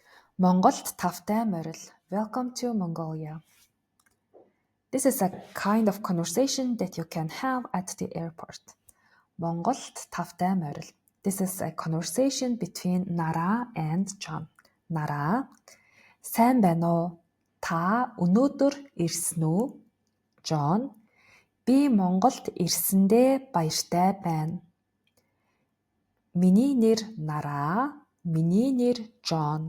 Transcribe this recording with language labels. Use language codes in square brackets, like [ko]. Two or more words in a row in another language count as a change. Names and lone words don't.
[mn] Монголд тавтай морил. [en] Welcome to Mongolia. This is a kind of conversation that you can have at the airport. [mn] Monголд тавтай морил. [en] This is a conversation between Nara and John. [mn] Nara, сайн байна уу? Та өнөөдөр ирсэн үү? John, би Монголд ирсэндээ баяртай байна. Миний нэр Nara, миний нэр John.